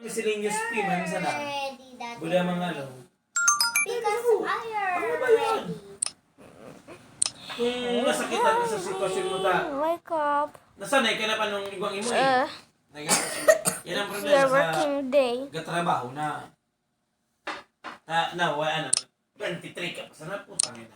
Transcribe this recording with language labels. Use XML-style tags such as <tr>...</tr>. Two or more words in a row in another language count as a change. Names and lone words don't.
<en>miscellaneous fee</en> <bik>man sana.</bik> <en>Ready, Daddy.</en> <bik>Buda mga ano.</bik> <en>Because I</en> <tl>Ano ba</tl> <en>am</en> <tl>yan?</tl> <en>ready.</en> <tl>Kung nasakitan ka sa sitwasyon mo ta,</tl> <en>Wake up.</en> <bik>nasanay ka na pa nung ibang imo eh.</bik> <tl>Yan ang problema</tl> <en>Your</en> <tl>sa</tl> <en>working day.</en> <bik>gatrabaho na.</bik> <tl>Ano, 23 ka pa sana putang ina.</tl>